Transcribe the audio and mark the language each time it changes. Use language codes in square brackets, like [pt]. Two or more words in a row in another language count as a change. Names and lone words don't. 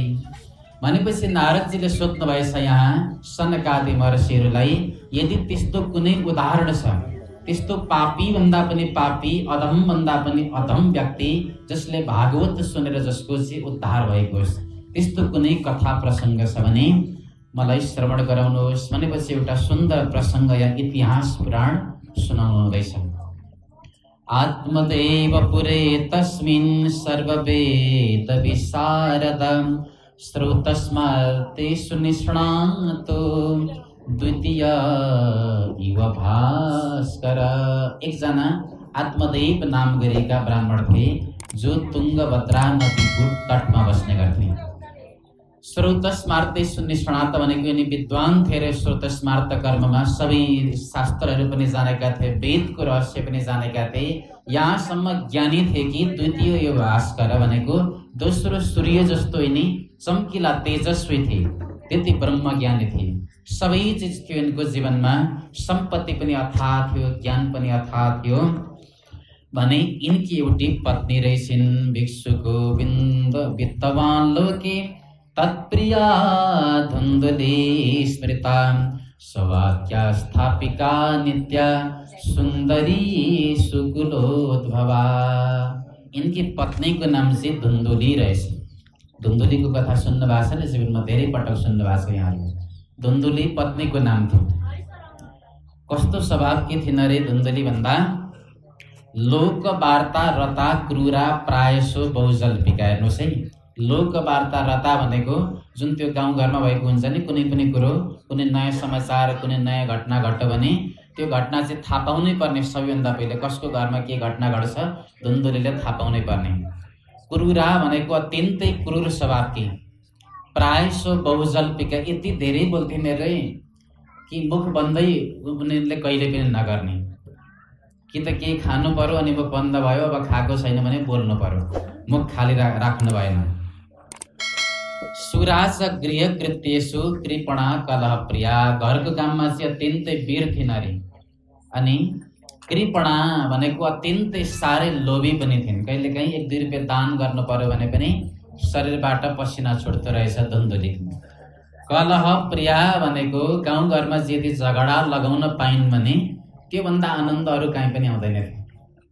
[ne] भनेपछि नारदजीले सोध्नु भएछ यहाँ सनकादि महर्षिहरूलाई, यदि त्यस्तो कुनै उदाहरण छ, त्यस्तो पापी भन्दा पनि पापी, अधम भन्दा पनि अधम व्यक्ति जसले भागवत सुनेर जसको चाहिँ उद्धार भएको छ, त्यस्तो कुनै कथा प्रसङ्ग छ भने मलाई श्रवण गराउनुहोस् भनेपछि एउटा सुन्दर प्रसङ्ग या इतिहास पुराण सुनाउनु हुँदैछ। [sa] आत्मदेव पुरे तस्मिन् सर्ववेद विशारद श्रोतस्मर्तेषु निष्णातो द्वितीय इव भास्कर। [ne] एकजना आत्मदेव नाम गरेका ब्राह्मण थिए जो तुङ्गभद्रा नदीको तटमा बस्ने गर्थे। [sa] श्रोतस्मार्तेषु निष्णात [ne] भनेको यिनी विद्वान थिए र श्रोतस्मार्त कर्ममा सबै शास्त्रहरू पनि जानेका थिए, वेदको रहस्य पनि जानेका थिए। यहाँसम्म ज्ञानी थिए कि [sa] द्वितीय यो भास्कर [ne] भनेको दोस्रो सूर्य जस्तो यिनी चम्किला तेजस्वी थिए, त्यति ब्रह्म ज्ञानी थिए। सबै चिज थियो यिनको जीवनमा, सम्पत्ति पनि अथाह थियो, ज्ञान पनि अथाह थियो। भने यिनकी एउटी पत्नी रहेछिन् [sa] भिक्षु गोविन्द वित्तवान लोके तत्प्रिया धुन्धुली स्मृता सवाक्या स्थापिका नित्या सुन्दरी सुकुलोद्भवा। [ne] इनकी पत्नीको नाम चाहिँ धुन्धुली रहेछ। धुन्धुलीको कथा सुन्नु भएको छ नि, जीवनमा धेरै पटक सुन्नु भएको छ यहाँले। धुन्धुली पत्नीको नाम थियो। कस्तो स्वभाव के थिएन रे धुन्धुली भन्दा, [sa] लोकवार्ता रता क्रूरा प्रायसो बहुजल्पिका। [ne] हेर्नुहोस् है, [sa] लोकवार्ता रता [ne] भनेको जुन त्यो गाउँघरमा भएको हुन्छ नि, कुनै पनि कुरो, कुनै नयाँ समाचार, कुनै नयाँ घटना घट्यो भने त्यो घटना चाहिँ थाहा पाउनै पर्ने। सबैभन्दा पहिले कसको घरमा के घटना घट्छ धुन्धुलीले थाहा पाउनै पर्ने। क्रूरा भनेको अत्यन्तै क्रूर स्वभावकी। [sa] प्रायसो बहुजल्पिका, [ne] यति धेरै बोल्थे रे कि मुख बन्दै उनीहरूले कहिले पनि नगर्ने। कि त केही खानु पर्यो अनि मुख बन्द भयो, अब खाएको छैन भने बोल्नु पर्यो, मुख खाली राख्नु भएन। [sa] सुराज गृह कृत्येषु कृपणा कलह प्रिया। [ne] घरको काममा चाहिँ अत्यन्तै वीर थिइन् अरे। अनि कृपणा भनेको अत्यन्तै साह्रै लोभी पनि थिइन्। कहिलेकाहीँ 1-2 रुपियाँ दान गर्नु पर्यो भने पनि शरीरबाट पसिना छुट्दो रहेछ धुन्धुली। [sa] कलह प्रिया [ne] भनेको गाउँघरमा यदि झगडा लगाउन पाइन् भने त्योभन्दा आनन्द अरू कहीँ पनि आउँदैन थियो।